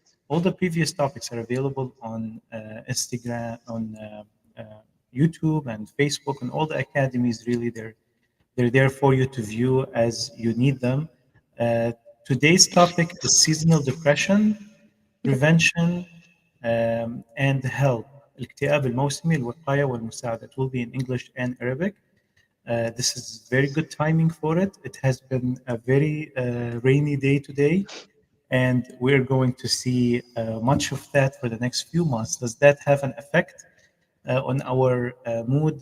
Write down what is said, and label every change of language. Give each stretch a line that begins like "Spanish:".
English: All the previous topics are available on Instagram, on YouTube, and Facebook, and all the academies. Really, they're there for you to view as you need them. Uh, Today's topic is seasonal depression, prevention, and help.
Arabic: الاكتئاب الموسمي الوقاية والمساعدة.
English: It will be in English and Arabic. This is very good timing for it. It has been a very rainy day today, and we're going to see much of that for the next few months. Does that have an effect on our mood?